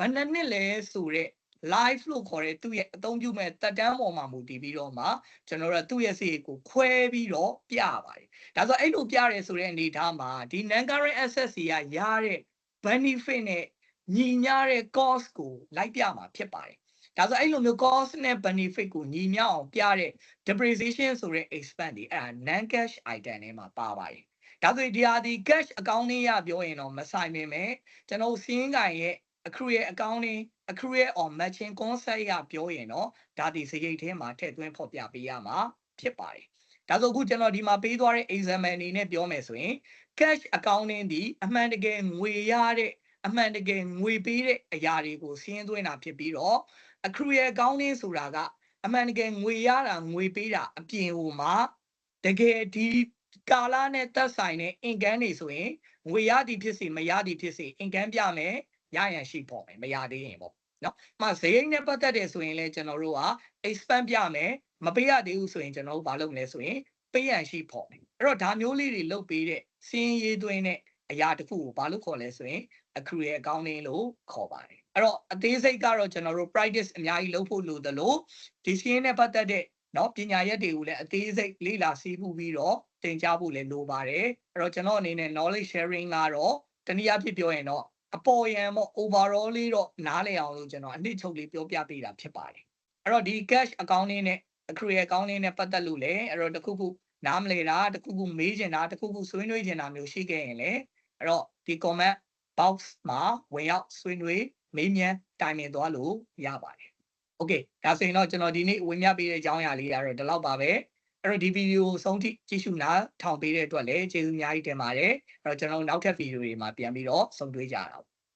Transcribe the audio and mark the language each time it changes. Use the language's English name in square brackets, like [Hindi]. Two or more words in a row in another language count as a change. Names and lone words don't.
[Burmese] ယ်နှစ်လဲဆိုတဲ့ live လို့ခေါ်တဲ့သူ့ရဲ့အသုံးပြုမဲ့တက်တန်းပေါ်မှာမူတည်ပြီးတော့မှကျွန်တော်တို့သူ့ရဲ့စီကိုခွဲပြီးတော့ပြပါတယ်ဒါဆိုအဲ့လိုပြရဲဆိုတဲ့အနေအထားမှာဒီ [English] non current asset [Burmese] စီရတဲ့ benefit နဲ့ညီမျှတဲ့ cost ကိုလိုက်ပြမှာဖြစ်ပါတယ်ဒါဆိုအဲ့လိုမျိုး cost နဲ့ benefit ကိုညီမျှအောင်ပြတဲ့ depreciation ဆိုတဲ့ expense တွေအဲ့ဒါ [English] non cash item [Burmese] ထဲမှာပါပါတယ်ဒါဆိုဒီဟာဒီ [English] cash account [Burmese] လေးရပြောရင်တော့မဆိုင်ပေမဲ့ကျွန်တော်စီးရင် ကိုင်ရဲ့ [English] accrual accounting accrual or matching concept [Burmese] ရပြောရင်တော့ဒါဒီစရိတ်ထဲမှာထည့်သွင်းဖော်ပြပေးရမှာဖြစ်ပါတယ်ဒါဆိုအခုကျွန်တော်ဒီမှာပေးသွားတဲ့ example အနေနဲ့ပြောမယ်ဆိုရင် [English] cash accounting [Burmese] ဒီအမှန်တကယ်ငွေရတဲ့အမှန်တကယ်ငွေပေးတဲ့အရာတွေကိုစီးရင်သွင်းတာဖြစ်ပြီးတော့ [English] accrual accounting [Burmese] ဆိုတာကအမှန်တကယ်ငွေရတာငွေပေးတာအပြင်ဟို မှာတကယ်ဒီကာလနဲ့သက်ဆိုင်တဲ့ income တွေဆိုရင်ငွေရသည်ဖြစ်စေမရသည်ဖြစ်စေ income ပြမယ်ရရန်ရှိပေါ့မယ်မရသေးရင်ပေါ့နော်။မှဈေးနဲ့ပတ်သက်တယ်ဆိုရင်လည်းကျွန်တော်တို့က expense ပြမယ်မပေးရသေးဘူးဆိုရင်ကျွန်တော်တို့ဘာလုပ်မလဲဆိုရင် ပေးရန်ရှိပေါ့မယ်။အဲ့တော့ဒါမျိုးလေးတွေလုပ်ပေးတဲ့စီးရေးသွင်းတဲ့အရာတစ်ခုကိုဘာလို့ခေါ်လဲဆိုရင် [English] accrual accounting [Burmese] လို့ခေါ်ပါတယ်။အဲ့တော့အသေးစိတ်ကတော့ကျွန်တော်တို့ practice အများကြီးလုပ်ဖို့လိုသလိုဒီ စီးရင်နဲ့ပတ်သက်တဲ့နော်ပညာရက်တွေကိုလည်းအသေးစိတ်လေ့လာစီးပူးပြီးတော့သင်ကြားဖို့လည်းလိုပါတယ်အဲ့တော့ကျွန်တော်အနေနဲ့ [English] knowledge sharing [Burmese] ကတော့တနည်း အားဖြင့်ပြောရင်တော့အပေါ်ယံပေါ့ overall လေးတော့နားလည်အောင်လို့ကျွန်တော်အနည်းချုပ်လေးပြောပြပေးတာဖြစ်ပါတယ်အဲ့ တော့ဒီ [English] cash accounting [Burmese] နဲ့ [English] accrual accounting [Burmese] နဲ့ပတ်သက်လို့လည်းအဲ့တော့တခုခုနားမလည်တာတခုခုမေးချင်တာတခုခုဆွေးနွေးချင်တာမျိုးရှိခဲ့ရင်လည်းအဲ့တော့ဒီ [English] comment box [Burmese] မှာဝင်ရောက်ဆွေးနွေးမေးမြန်းတိုင်ပင်သွားလို့ရပါတယ်โอเคဒါဆိုရင်တော့ကျွန်တော်ဒီနေ့ဝင်မြပေးတဲ့အကြောင်းအရာလေးကတော့ဒီလောက်ပါပဲအဲ့တော့ဒီဗီဒီယိုဆုံးထိကြည့်ရှုနားထောင်ပေးတဲ့အတွက်လည်းကျေးဇူးအများကြီးတင်ပါတယ်အဲ့တော့ကျွန်တော်နောက်ထပ်ဗီဒီယိုတွေမှာပြန်ပြီးတော့ဆုံတွေ့ကြတာ